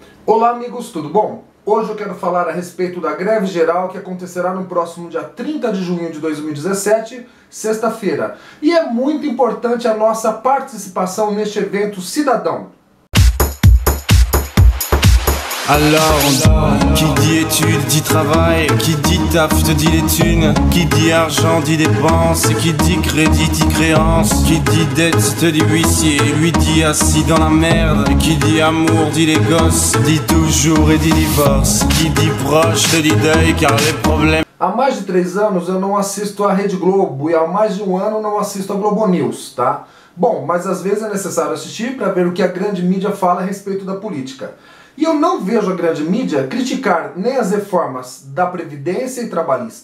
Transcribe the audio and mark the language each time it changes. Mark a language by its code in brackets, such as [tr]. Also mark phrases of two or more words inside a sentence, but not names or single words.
[pt] Olá amigos, tudo bom? Hoje eu quero falar a respeito da greve geral que acontecerá no próximo dia 30 de junho de 2017, sexta-feira. E é muito importante a nossa participação neste evento cidadão. [fr] Alors, qui dit études dit travail, qui dit taf te dit les thunes, qui dit argent dit dépenses, qui dit crédit dit créance, qui dit dette te dit huissier, lui dit assis dans la merde, qui dit amour dit les gosses, dit toujours et dit divorce, qui dit proche te dit deuil car les problèmes... [pt] Há mais de 3 anos eu não assisto a Rede Globo e há mais de 1 ano não assisto a Globo News, tá? Bom, mas às vezes é necessário assistir para ver o que a grande mídia fala a respeito da política. E eu não vejo a grande mídia criticar nem as reformas da Previdência e Trabalhista.